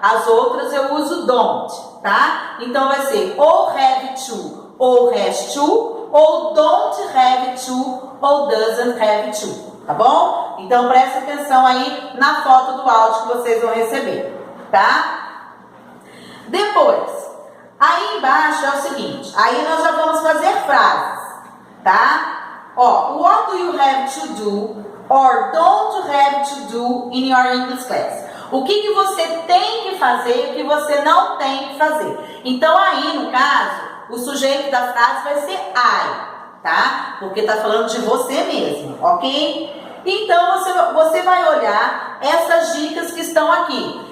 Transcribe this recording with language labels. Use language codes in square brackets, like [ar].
[pt] As outras eu uso don't, tá? Então, vai ser ou have to ou has to, ou don't have to ou doesn't have to, tá bom? Então, presta atenção aí na foto do áudio que vocês vão receber, tá? Depois, aí embaixo é o seguinte, aí nós já vamos fazer frases, tá? [en] Ó, what do you have to do or don't have to do in your English class? [pt] O que você tem que fazer e o que você não tem que fazer. Então, aí, no caso, o sujeito da frase vai ser I, tá? Porque tá falando de você mesmo, ok? Então, você vai olhar essas dicas que estão aqui.